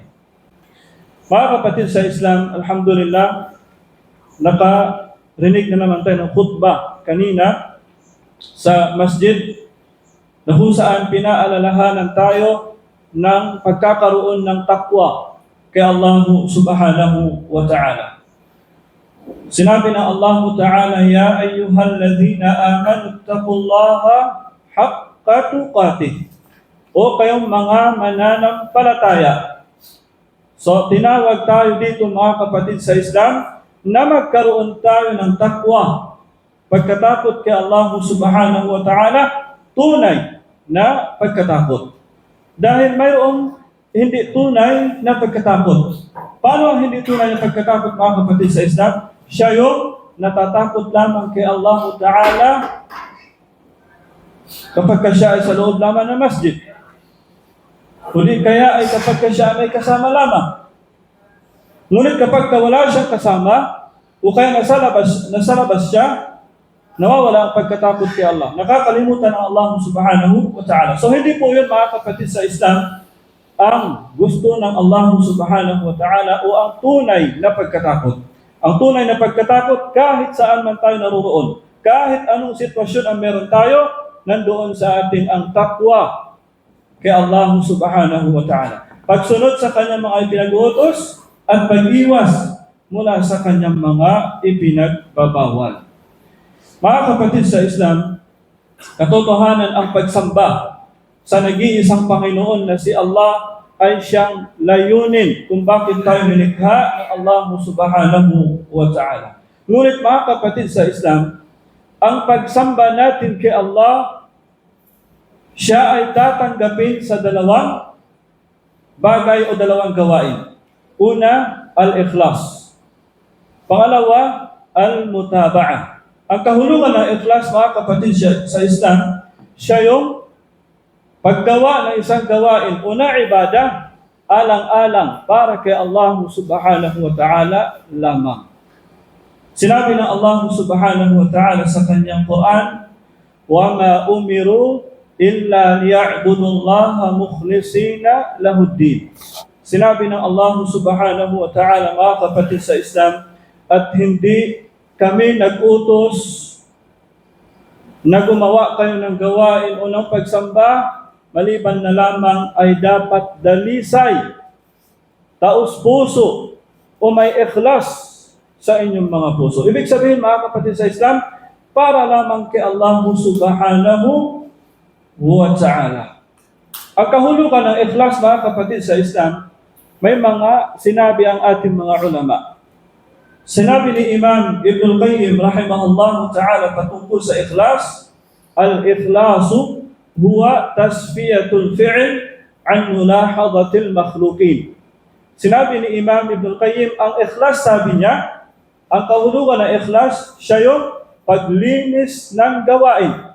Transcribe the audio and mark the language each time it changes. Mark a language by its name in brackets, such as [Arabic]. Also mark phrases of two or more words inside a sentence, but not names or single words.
[Filipino] Mga kapatid sa Islam, alhamdulillah, nakarinig na naman tayo ng khutbah kanina sa masjid na kung saan pinaalalahanan tayo ng pagkakaroon ng takwa kay Allah [Arabic] سبحانه وتعالى. [Filipino] Sinabi ng Allah ta'ala, [Arabic] يا أيها الذين آمنوا اتقوا الله حق تقاته. [Filipino] O kayong mga mananampalataya. So, tinawag tayo dito mga kapatid sa Islam na magkaroon tayo ng takwa, pagkatakot kay Allah [Arabic] سبحانه وتعالى, [Filipino] tunay na pagkatakot. Dahil mayroong hindi tunay na pagkatakot. Paano ang hindi tunay na pagkatakot mga kapatid sa Islam? Siya yung natatakot lamang kay Allah ta'ala kapag siya ay sa loob lamang ng masjid. Kundi kaya ay kapag siya may kasama lamang. Ngunit kapag wala siyang kasama, o kaya nasa labas siya, nawawala ang pagkatakot kay Allah. Nakakalimutan ang Allah [Arabic] سبحانه وتعالى. [Filipino] So hindi po yun mga kapatid sa Islam ang gusto ng Allah [Arabic] سبحانه وتعالى [Filipino] o ang tunay na pagkatakot. Ang tunay na pagkatakot kahit saan man tayo naroon. Kahit anong sitwasyon ang meron tayo, nandoon sa atin ang takwa kay Allah [Arabic] سبحانه وتعالى. [Filipino] Pagsunod sa kanyang mga ipinag-uutos at pag-iwas mula sa kanyang mga ipinagbabawal. Mga kapatid sa Islam, katotohanan ang pagsamba sa nag-iisang Panginoon na si Allah ay siyang layunin kung bakit tayo nilikha ng Allah [Arabic] سبحانه وتعالى. [Filipino] Ngunit mga kapatid sa Islam, ang pagsamba natin kay Allah, siya ay tatanggapin sa dalawang bagay o dalawang gawain. Una, al-ikhlas. Pangalawa, al-mutaba'ah. Ang kahulugan ng ikhlas, mga kapatid sa Islam, siya yung paggawa ng isang gawain. Una, ibadah. alang-alang para kay Allah [Arabic] سبحانه وتعالى [Filipino] lamang. Sinabi ng Allah [Arabic] سبحانه وتعالى [Filipino] sa kanyang Quran, [Arabic] وَمَا أُمِرُوا إِلَّا لِيَعْبُدُوا اللَّهَ مُخْلِصِينَ لَهُ الدِّينَ. [Filipino] Sinabi ng Allah [Arabic] سبحانه وتعالى, [Filipino] mga kapatid sa Islam, at hindi kami nag-utos na gumawa kayo ng gawain o ng pagsamba, maliban na lamang ay dapat dalisay, taos-puso, o may ikhlas sa inyong mga puso. Ibig sabihin, mga kapatid sa Islam, para lamang kay Allah [Arabic] سبحانه وتعالى. [Filipino] Ang kahulugan ng ikhlas, mga kapatid sa Islam, may mga sinabi ang ating mga ulama. Sinabi ni Imam Ibn al-Qayyim [Arabic] رحمه الله تعالى [Filipino] patungkol sa ikhlas, [Arabic] الإخلاص هو تصفية الفعل عن ملاحظة المخلوقين. [Filipino] Sinabi ni Imam Ibn al-Qayyim, ang ikhlas, sabi niya, ang kahulugan ng ikhlas, siya yung paglinis ng gawain.